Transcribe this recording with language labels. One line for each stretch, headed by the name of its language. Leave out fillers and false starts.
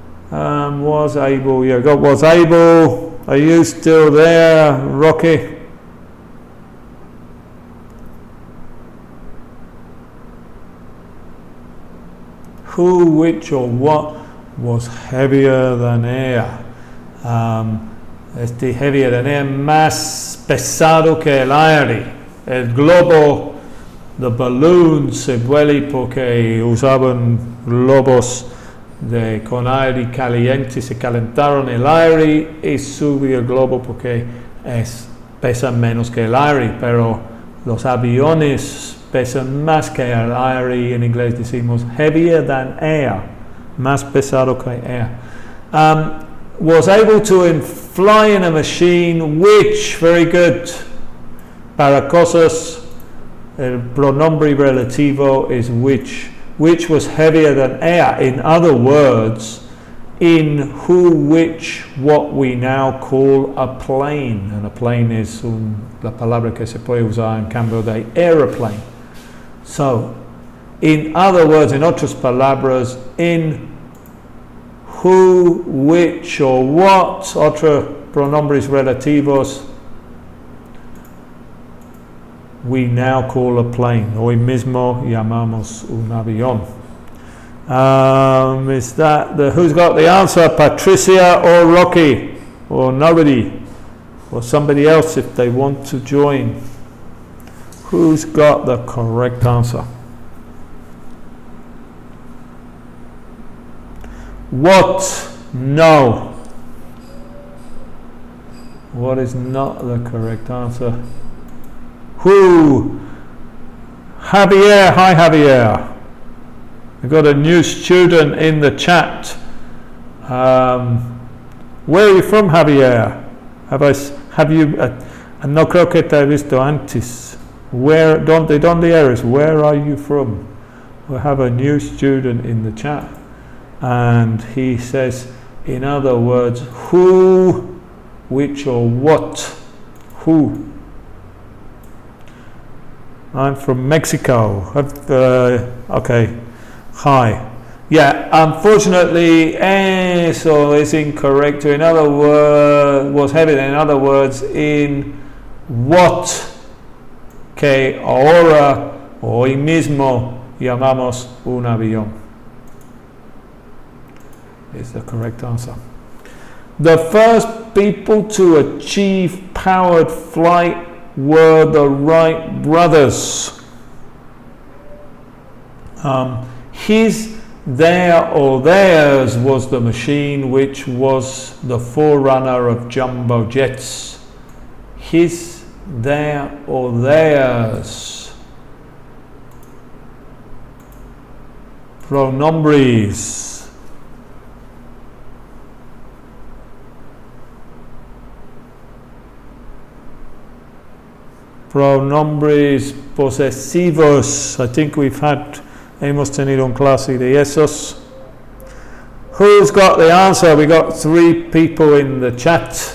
English: Was able, yeah, got was able. Are you still there, Rocky? Who, which, or what was heavier than air? Heavier than air,
Spanish: más pesado que el aire. El globo,
English: the balloon,
Spanish: se vuela porque usaban globos con aire caliente, se calentaron el aire y subió el globo porque pesan menos que el aire, pero los aviones pesan más que el aire. En inglés decimos
English: heavier than air,
Spanish: más pesado que air.
English: Was able to fly in a machine which, very good,
Spanish: para cosas, el pronombre relativo
English: is which was heavier than air. In other words, in who, which, what we now call a plane, and a plane is
Spanish: la palabra que se puede usar en cambio de
English: aeroplane. So, in other words,
Spanish: en otras palabras,
English: in who, which, or what,
Spanish: otros pronombres relativos,
English: we now call a plane.
Spanish: Hoy mismo llamamos un avión.
English: Is that who's got the answer? Patricia or Rocky? Or nobody? Or somebody else if they want to join? Who's got the correct answer? What? No. What is not the correct answer? Who? Javier. Hi, Javier. We've got a new student in the chat. Where are you from, Javier? Have you?
Spanish: No creo que te he visto antes. ¿Dónde eres?
English: Where are you from? We have a new student in the chat. And he says, in other words, who, which, or what? Who? I'm from Mexico. Okay. Hi. Yeah, unfortunately, eso is incorrect. In other words, was heavy. In other words, in what
Spanish: que ahora, hoy mismo, llamamos un avión.
English: Is the correct answer. The first people to achieve powered flight were the Wright brothers. His, their, or theirs was the machine which was the forerunner of jumbo jets. His, their, or theirs.
Spanish: Pronombres. Pronombres posesivos.
English: I think
Spanish: hemos tenido un clase de esos.
English: Who's got the answer? We got 3 people in the chat.